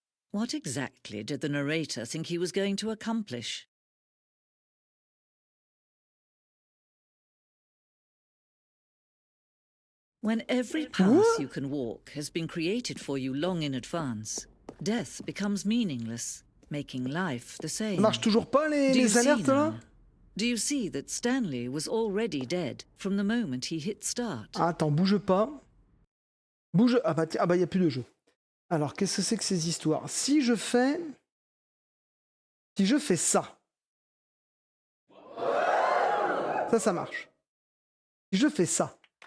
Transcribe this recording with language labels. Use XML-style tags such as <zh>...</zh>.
<en>What exactly did the narrator think he was going to accomplish? When every path you can walk has been created for you long in advance, death becomes meaningless, making life the same.</en> <fr>Ça marche toujours pas les alertes là?</fr> <en>Do you see that Stanley was already dead from the moment he hit start?</en> <fr>Ah, attends, bouge pas. Bouge. Ah bah il y a plus de jeu. Alors, qu'est-ce que c'est que ces histoires? Si je fais ça. Ça marche. Si je fais ça.</fr>